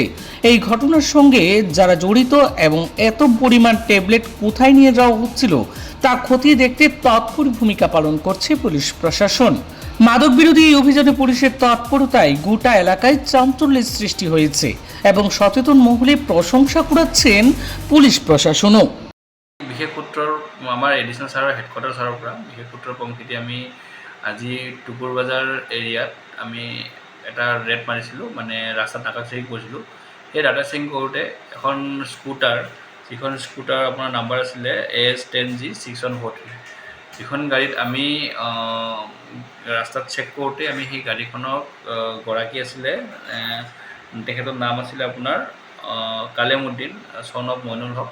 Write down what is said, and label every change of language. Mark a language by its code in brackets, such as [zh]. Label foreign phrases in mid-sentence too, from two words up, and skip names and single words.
[bn] এই ঘটনার সঙ্গে যারা জড়িত এবং এত পরিমাণ ট্যাবলেট কোথায় নিয়ে যাওয়া হচ্ছিল তা খতিয়ে দেখতে তৎপর ভূমিকা পালন করছে পুলিশ প্রশাসন। মাদক বিরোধী এই অভিযানে পুলিশের তৎপরতায় গোটা এলাকায় চাঞ্চল্যের সৃষ্টি হয়েছে এবং সচেতন মহলে প্রশংসা কুড়াচ্ছেন পুলিশ প্ৰশাসনও। [as] বিশেষ সূত্ৰৰ আমাৰ এডিশ্যনেল ছাৰৰ হেডকোৱাৰ্টাৰ ছাৰৰ পৰা বিশেষ সূত্ৰৰ পংখিতে আমি আজি টুকুৰ বাজাৰ এৰিয়াত আমি এটা ৰেড মাৰিছিলোঁ, মানে ৰাস্তাত ডাকাত চেকিং কৰিছিলোঁ। সেই ডাকাত চেকিং কৰোঁতে এখন স্কুটাৰ, যিখন স্কুটাৰ আপোনাৰ নাম্বাৰ আছিলে S10G6143, যিখন গাড়ীত আমি ৰাস্তাত চেক কৰোঁতে আমি সেই গাড়ীখনৰ গৰাকী আছিলে, তেখেতৰ নাম আছিলে আপোনাৰ কালেম উদ্দিন, [en] son of [as] মইনুল হক।